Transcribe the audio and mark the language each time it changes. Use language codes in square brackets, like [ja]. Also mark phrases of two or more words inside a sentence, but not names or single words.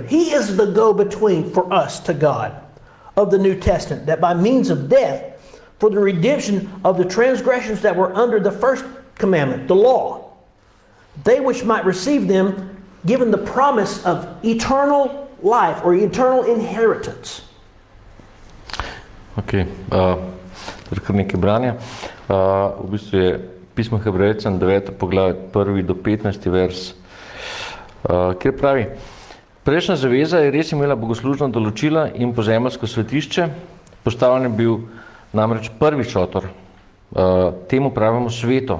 [en] He is the go-between for us to God of the New Testament, that by means of death, for the redemption of the transgressions that were under the first commandment, the law, they which might receive them, given the promise of eternal life or eternal inheritance. [sl] Ok, kar nekaj branja. V bistvu je pismo Hebrejcem 9. poglavje 1. do 15. vers, kjer pravi: "Prejšnja zaveza je res imela bogoslužna določila in pozemeljsko svetišče, postavljen je bil namreč prvi šotor, temu pravimo sveto.